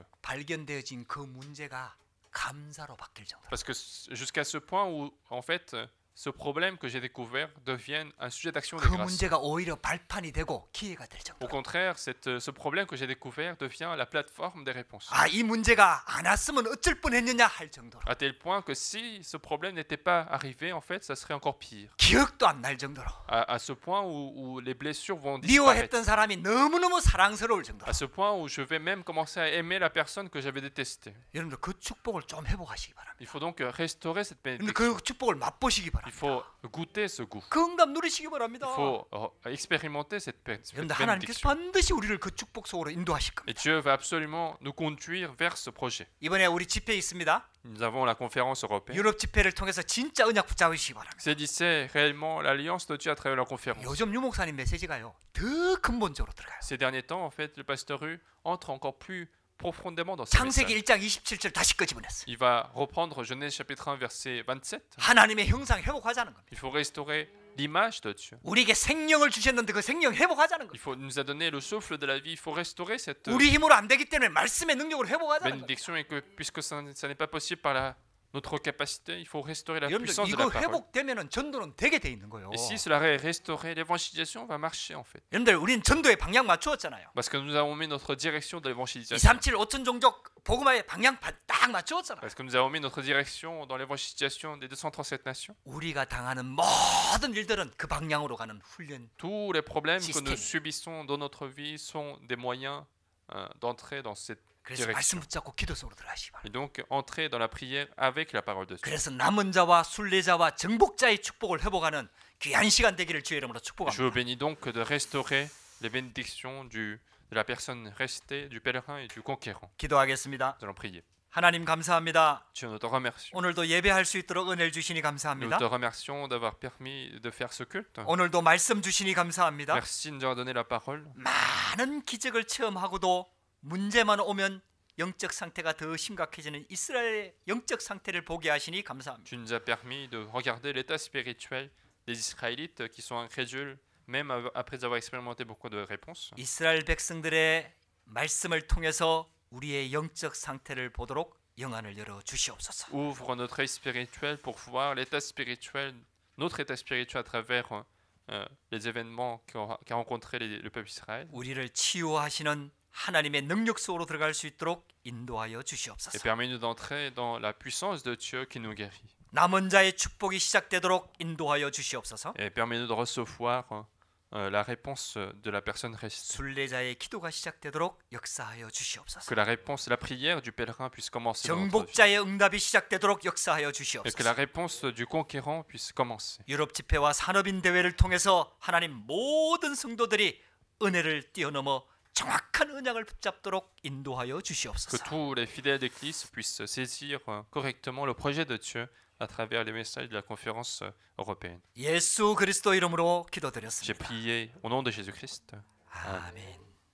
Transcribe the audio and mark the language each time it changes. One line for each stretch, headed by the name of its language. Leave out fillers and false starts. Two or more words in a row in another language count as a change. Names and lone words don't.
Korean: 발견되어진 그 문제가 감사로 바뀔 정도로.
French: Parce que jusqu'à ce point où, en fait, ce problème que j'ai découvert devienne un sujet d'action de
Korean: 그
French: grâce.
Korean: 문제가 오히려 발판이 되고 기회가 될
French: Au
Korean: 정도로.
French: contraire, ce problème que j'ai découvert devient la plateforme des réponses.
Korean: 아, 이 문제가 안 왔으면 어쩔 뻔했느냐 할 정도로.
French: À tel point que si ce problème n'était pas arrivé, en fait, ça serait encore pire.
Korean: 기억도 안 날 정도로.
French: À ce point où les blessures vont disparaître.
Korean: 미워했던 사람이 너무너무 사랑스러울 정도로.
French: À ce point où je vais même commencer à aimer la personne que j'avais détestée.
Korean: 여러분들 그 축복을 좀 회복하시기 바랍니다.
French: Il faut donc restaurer cette
Korean: 근데
French: bénédiction.
Korean: 그 축복을 맛보시기
French: Il
Korean: 바랍니다.
French: faut goûter ce goût.
Korean: 그 응답 누리시기 바랍니다.
French: Il faut expérimenter cette
Korean: 여러분들 하나님께서
French: bénédiction.
Korean: 반드시 우리를 그 축복 속으로 인도하실
French: Et
Korean: 겁니다.
French: Dieu va absolument nous conduire vers ce projet.
Korean: 이번에 우리 집회 있습니다.
French: Nous avons la conférence européenne.
Korean: 유럽 집회를 통해서 진짜 언약 붙잡으시기 바랍니다.
French: Saisissez réellement l'alliance de Dieu à travers la conférence.
Korean: 요즘 유목사님 메시지가요 더 근본적으로 들어가요.
French: Ces derniers temps, en fait, le pasteur Hu entre encore plus profondément dans ce
Korean: 창세기
French: message.
Korean: 1장 27절 다시 끄집어냈어요.
French: Il va reprendre Genèse chapitre 1 verset 27.
Korean: 하나님의 형상 회복하자는 겁니다.
French: Il faut restaurer l'image de Dieu.
Korean: 우리에게 생명을 주셨는데 그 생명 회복하자는
French: Il
Korean: 겁니다.
French: faut nous a donné le souffle de la vie. Il faut restaurer cette
Korean: 우리 힘으로 안 되기 때문에 말씀의 능력으로 회복하자는 겁니다.
French: bénédiction et que puisque ça n'est pas possible par notre capacité, il faut restaurer la
Korean: 여러분들
French: puissance de
Korean: 이거
French: la parole.
Korean: 회복되면은 전도는 되게 돼 있는 거예요.
French: Et si cela est restauré, l'évangélisation va marcher en fait.
Korean: 여러분들 우리는 전도의 방향 맞추었잖아요.
French: Parce que nous avons mis notre direction de l'évangélisation.
Korean: 237 5천 종족 복음화의 방향 딱 맞추었잖아요.
French: Parce que nous avons mis notre direction dans l'évangélisation des 237 nations.
Korean: 우리가 당하는 모든 일들은 그 방향으로 가는 훈련.
French: Tous les problèmes que Système. nous subissons dans notre vie sont des moyens d'entrer dans cette
Korean: 그래서
French: direction.
Korean: 말씀 붙잡고 기도 속으로 들어가시기 바랍니다.
French: Et donc entrer dans la prière avec la parole de Dieu.
Korean: 그래서 남은 자와 순례자와 정복자의 축복을 회복하는 귀한 시간 되기를 주의 이름으로
French: Je vous
Korean: 축복합니다.
French: bénis donc de restaurer les bénédictions de la personne restée, du pèlerin et du conquérant.
Korean: 기도하겠습니다.
French: Nous allons prier.
Korean: 하나님 감사합니다.
French: Dieu, nous te remercions.
Korean: 오늘도 예배할 수 있도록 은혜를 주시니
French: Nous
Korean: 감사합니다.
French: te remercions d'avoir permis de faire ce culte.
Korean: 오늘도 말씀 주시니 감사합니다.
French: Merci de nous avoir donné la parole.
Korean: 많은 기적을 체험하고도 문제만 오면 영적 상태가 더 심각해지는 이스라엘의 영적 상태를 보게 하시니 감사합니다.
French: Tu nous as permis de regarder l'état spirituel des Israélites qui sont incrédules, même après avoir expérimenté beaucoup de réponses.
Korean: 이스라엘 백성들의 말씀을 통해서 우리의 영적 상태를 보도록 영안을 열어 주시옵소서.
French: Ouvre notre œil spirituel pour voir l'état spirituel, notre état spirituel à travers les événements qu'a rencontré le peuple Israël.
Korean: 우리를 치유하시는 하나님의 능력 속으로 들어갈 수 있도록 인도하여
French: Et
Korean: 주시옵소서.
French: permets-nous d'entrer dans la puissance de Dieu qui nous guérit.
Korean: 남은 자의 축복이 시작되도록 인도하여 주시옵소서.
French: Et permets-nous de recevoir la réponse de la personne restée.
Korean: 순례자의 기도가 시작되도록 역사하여 주시옵소서.
French: Que la réponse, la prière du pèlerin puisse commencer dans notre vie.
Korean: 정복자의 응답이 시작되도록 역사하여
French: Et que
Korean: 주시옵소서.
French: la réponse du conquérant puisse commencer.
Korean: 유럽 집회와 산업인 대회를 통해서 하나님 모든 성도들이 은혜를 뛰어넘어 정확한 언약을 붙잡도록 인도하여
French: Que
Korean: 주시옵소서.
French: tous les fidèles d'église puissent saisir correctement le projet de Dieu à travers les messages de la conférence européenne.
Korean: 예수 그리스도 이름으로
French: J'ai
Korean: 기도드렸습니다.
French: prié au nom de Jésus-Christ.
Korean: 아멘.